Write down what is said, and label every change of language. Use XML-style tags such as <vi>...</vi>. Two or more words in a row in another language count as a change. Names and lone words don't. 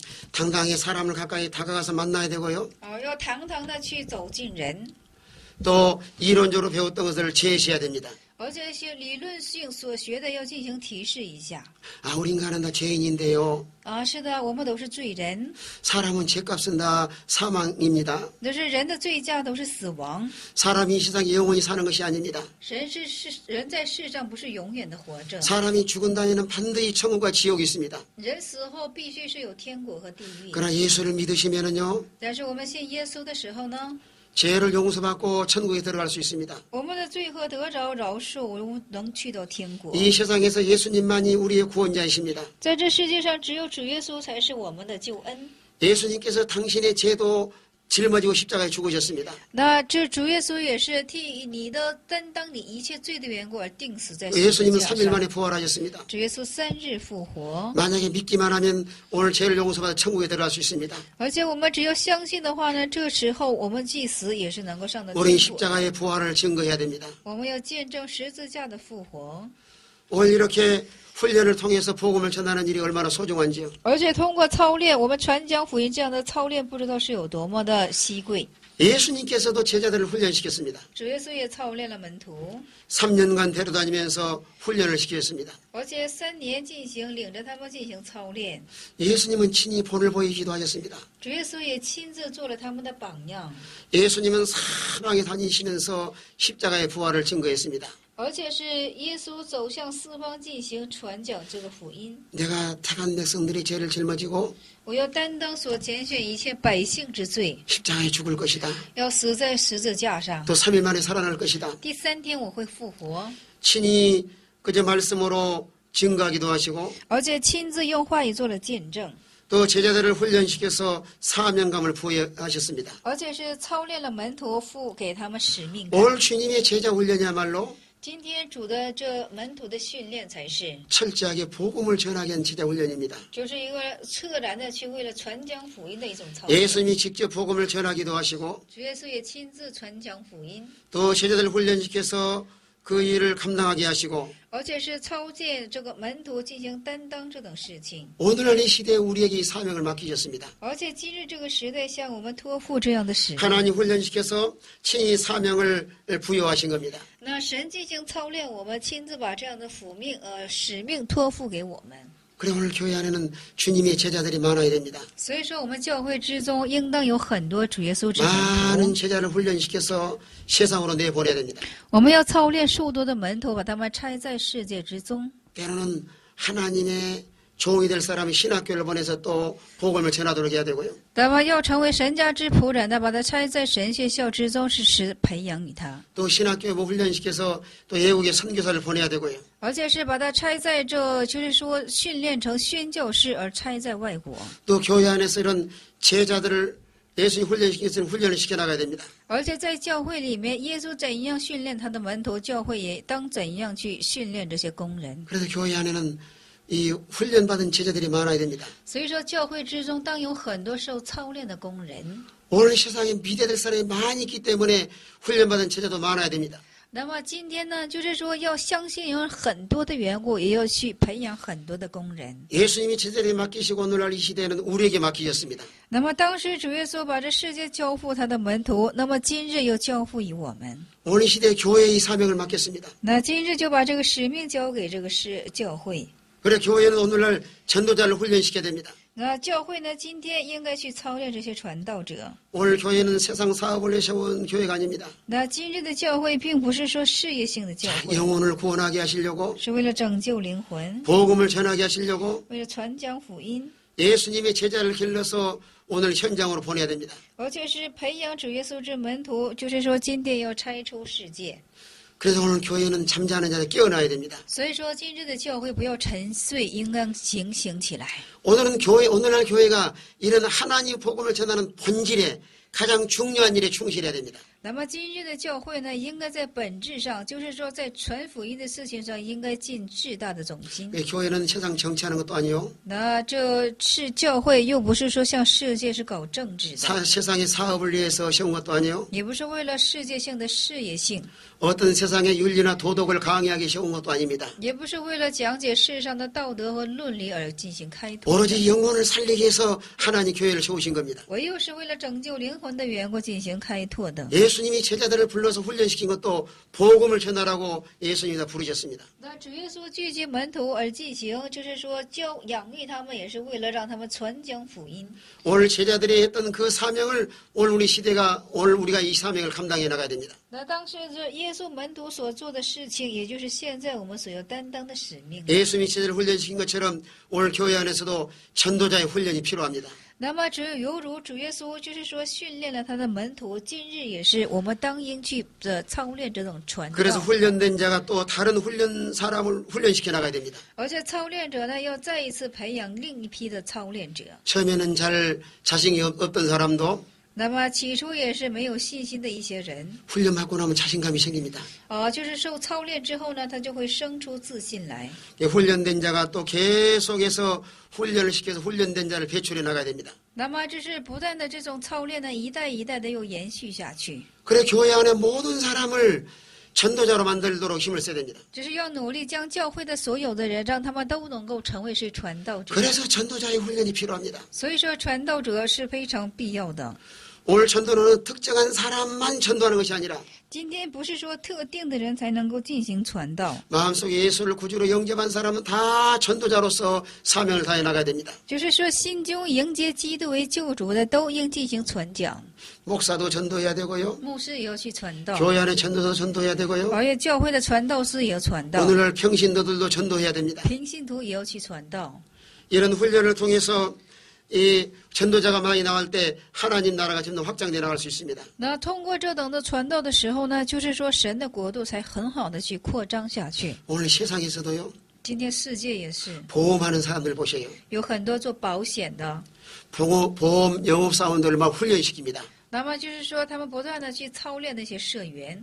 <ko>당당히 사람을 가까이 다가가서 만나야 되고요.</ko> <zh>要堂堂的去走近人。</zh> <ko>또 이론적으로 배웠던 것을 제시해야 됩니다.</ko> <zh>而这些理论性所学的要进行提示一下。</zh> <ko>아, 우리 인간은 다 죄인인데요.</ko> <zh>是的，我们都是罪人，</zh> <ko>사람은 죄값은 다 사망입니다.</ko> <zh>但是人的罪价都是死亡。</zh> <ko>사람이 이 세상에 영원히 사는 것이 아닙니다.</ko> <zh>人在世上不是永远的活着，</zh> <ko>사람이 죽은 다음에는 반드시 천국과 지옥이 있습니다.</ko> <zh>人死后必须是有天国和地狱。</zh> <ko>그러나 예수를 믿으시면은요,</ko> <zh>但是我们信耶稣的时候呢，</zh> <ko>죄를 용서받고 천국에 들어갈 수 있습니다.</ko> <zh>我们的罪恶得着饶恕，我们能去到天国。</zh> <ko>이 세상에서 예수님만이 우리의 구원자이십니다.</ko> <zh>在这世界上，只有主耶稣才是我们的救恩。</zh> <ko>예수님께서 당신의 죄도 짊어지고 십자가에 죽으셨습니다.</ko> <zh>那这主耶稣也是替你的担当你一切罪的缘故而钉死在十字</zh> <ko>예수님은</ko> <zh>架</zh> <ko>3일</ko> <zh>上。</zh> <ko>만에 부활하셨습니다.</ko> <zh>主耶稣3日复活，</zh> <ko>만약에 믿기만 하면 오늘 죄를 용서받아 천국에 들어갈 수 있습니다.</ko> <zh>而且我们只要相信的话呢，这时候我们即死也是能够上到</zh> <ko>우리</ko> <zh>天国。</zh> <ko>십자가의 부활을 증거해야 됩니다.</ko> <zh>我们要见证十字架的复活，</zh> <ko>오늘 이렇게 훈련을 통해서 복음을 전하는 일이 얼마나 소중한지요.</ko> <zh>而且通过操练，我们传讲福音这样的操练，不知道是有多么的稀贵。</zh> <ko>예수님께서도 제자들을 훈련시켰습니다.</ko> <zh>主耶稣也操练了门徒，</zh> <ko>3년간 데려다니면서 훈련을 시켰습니다.</ko> <zh>而且3年进行，领着他们进行操练。</zh> <ko>예수님은 친히 본을 보이기도 하셨습니다.</ko> <zh>主耶稣也亲自做了他们的榜样，</zh> <ko>예수님은 사방에 다니시면서 십자가의 부활을 증거했습니다.</ko> <zh>而且是耶稣走向四方进行传讲这个福音。</zh> <ko>내가 택한 백성들이 죄를 짊어지고</ko> <zh>我要担当所拣选一切百姓之罪，</zh> <ko>십자가에 죽을 것이다.</ko> <zh>要死在十字架上。</zh> <ko>또 3일 만에 살아날 것이다.</ko> <zh>第3天我会复活，</zh> <ko>친히 그저 말씀으로 증거하기도 하시고</ko> <zh>而且亲自用话语做了见证，</zh> <ko>또 제자들을 훈련시켜서 사명감을 부여하셨습니다.</ko> <zh>而且是操练了门徒，赋给他们使命感。</zh> <ko>오늘 주님의 제자 훈련이야말로</ko> <zh>今天主的这门徒的训练才是，</zh> <ko>철저하게 복음을 전하게 한 제자 훈련입니다.</ko> <zh>就是一个彻然的去为了传讲福音的一种操练。</zh> <ko>예수님이 직접 복음을 전하기도 하시고</ko> <zh>主耶稣也亲自传讲福音，</zh> <ko>또 제자들을 훈련시켜서 그 일을 감당하게 하시고</ko> <zh>而且是操见这个门徒进行担当这等事情。</zh> <ko>오늘날 이 시대에 우리에게 이 사명을 맡기셨습니다.</ko> <zh>而且今日这个时代向我们托付这样的使命，</zh> <ko>하나님 훈련시켜서 친히 사명을 부여하신 겁니다.</ko> <zh>那神进行操练，我们亲自把这样的使命托付给我们。</zh> <ko>그래 오늘 교회 안에는 주님의 제자들이 많아야 됩니다.</ko> <zh>所以说，我们教会之中应当有很多主耶稣之门</zh> <ko>많은</ko> <zh>徒。</zh> <ko>제자를 훈련시켜서 세상으로 내보내야 됩니다.</ko> <zh>我们要操练数多的门徒，把他们拆在世界之中。</zh> <ko>때로는 하나님의 종이 될 사람이 신학교를 보내서 또 복음을 전하도록 해야 되고요.</ko> <zh>那么要成为神家之仆人的，把他拆在神学校之中，是培养你他，</zh> <ko>또 신학교에 훈련시켜서 또 외국에 선교사를 보내야 되고요.</ko> <zh>而且是把他拆在这，就是说训练成宣教士而拆在外国。</zh> <ko>또 교회 안에서 이런 제자들을 예수님 훈련시켜서 훈련을 시켜나가야 됩니다.</ko> <zh>而且在教会里面，耶稣怎样训练他的门徒，教会也当怎样去训练这些工人。</zh> <ko>그래서 교회 안에는 이 훈련받은 제자들이 많아야 됩니다.</ko> <zh>所以说，教会之中当有很多受操练的工人。</zh> <ko>오늘 세상에 미래될 사람이 많이 있기 때문에 훈련받은 제자도 많아야 됩니다.</ko> <zh>那么今天呢，就是说要相信有很多的缘故，也要去培养很多的工人。</zh> <ko>예수님이 제자들이 맡기시고 오늘날 이 시대에는 우리에게 맡기셨습니다.</ko> <zh>那么当时主耶稣把这世界交付他的门徒，那么今日又交付于我们。</zh> <ko>오늘 이 시대에 교회에 이 사명을 맡겼습니다.</ko> <zh>那今日就把这个使命交给这个教会。</zh> <ko>그래 교회는 오늘날 전도자를 훈련시켜야 됩니다.</ko> <zh>那教会呢，今天应该去操练这些传道者。</zh> <ko>오늘 교회는 세상 사업을 내세운 교회가 아닙니다.</ko> <zh>那今日的教会并不是说事业性的教会，</zh> <ko>영혼을 구원하게 하시려고</ko> <zh>是为了拯救灵魂，</zh> <ko>복음을 전하게 하시려고</ko> <zh>为了传讲福音，</zh> <ko>예수님의 제자를 길러서 오늘 현장으로 보내야 됩니다.</ko> <zh>而且是培养主耶稣之门徒，就是说今天要拆出世界。</zh> <ko>그래서 오늘 교회는 잠자는 자들 깨어나야 됩니다.</ko> <zh>所以说，今日的教会不要沉睡，应当警醒起来。</zh> <ko>오늘날 교회가 이런 하나님 복음을 전하는 본질에 가장 중요한 일에 충실해야 됩니다.</ko> <zh>那么今日的教会呢，应该在本质上，就是说在传福音的事情上，应该尽至大的总心。</zh> <ko>교회는 세상 정치하는 것도 아니요.</ko> <zh>那这是教会，又不是说像世界是搞政治的，</zh> <ko>세상의 사업을 위해서 세운 것도 아니요.</ko> <zh>也不是为了世界性的事业性，</zh> <ko>어떤 세상의 윤리나 도덕을 강의하기 세운 것도 아닙니다.</ko> <zh>也不是为了讲解世上的道德和论理而进行开拓。</zh> <ko>오로지 영혼을 살리기 위해서 하나님 교회를 세우신 겁니다.</ko> <zh>唯有是为了拯救灵魂的缘故进行开拓的。</zh> <ko>예수님이 제자들을 불러서 훈련시킨 것도 복음을 전하라고 예수님이 다 부르셨습니다.</ko> <zh>那主耶稣聚集门徒而进行，就是说养育他们，也是为了让他们传讲福音。</zh> <ko>오늘 제자들이 했던 그 사명을 오늘 우리가 이 사명을 감당해 나가야 됩니다.</ko> <zh>那当时这耶稣门徒所做的事情，也就是现在我们所要担当的使命。</zh> <ko>예수님이 제자를 훈련시킨 것처럼 오늘 교회 안에서도 전도자의 훈련이 필요합니다.</ko> <zh>那么犹如主耶稣就是说训练了他的门徒，今日也是我们当应去的操练这种传道。</zh> <ko>그래서 훈련된 자가 또 다른 사람을 훈련시켜 나가야 됩니다.</ko> <zh>而且操练者呢，要再一次培养另一批的操练者。</zh> <ko>처음에는 잘 자신이 없던 사람도</ko> <zh>那么起初也是没有信心的一些人，</zh> <ko>훈련받고 나면 자신감이 생깁니다.</ko> <zh>就是受操练之后呢，他就会生出自信来。</zh> <ko>훈련된 자가 또 계속해서 훈련을 시켜서 훈련된 자를 배출해 나가야 됩니다.</ko> <zh>那么这是不断的这种操练呢，一代一代的又延续下去。</zh> <ko>그래 교회 안에 모든 사람을 전도자로 만들도록 힘을 써야 됩니다.</ko> <zh>只是要努力将教会的所有的人，让他们都能够成为是传道者。</zh> <ko>그래서 전도자의 훈련이 필요합니다.</ko> <zh>所以说，传道者是非常必要的。</zh> <ko>오늘 전도는 특정한 사람만 전도하는 것이 아니라</ko> <zh>今天不是说特定的人才能够进行传道，</zh> <ko>마음속에 예수를 구주로 영접한 사람은 다 전도자로서 사명을 다해 나가야 됩니다.</ko> <zh>就是说心中迎接基督为救主的都应进行传讲。</zh> <ko>목사도 전도해야 되고요.</ko> <zh>牧师也要去传道，</zh> <ko>교회 안에 전도도 전도해야 되고요.</ko> <zh>而且教会的传道师也要传道，</zh> <ko>오늘날 평신도들도 전도해야 됩니다.</ko> <zh>平信徒也要去传道。</zh> <ko>이런 훈련을 통해서 이 전도자가 많이 나갈 때 하나님 나라가 점점 확장돼 나갈 수 있습니다.</ko> <zh>那通过这等的传道的时候呢，就是说神的国度才很好的去扩张下去。</zh> <ko>오늘 세상에서도요.</ko> <zh>今天世界也是</zh> <ko>보험하는 사람들 보세요.</ko> <zh>有很多做保险的，</zh> <ko>보험 영업사원들을 막 훈련시킵니다.</ko> <zh>那么就是说他们不断的去操练那些社员，</zh>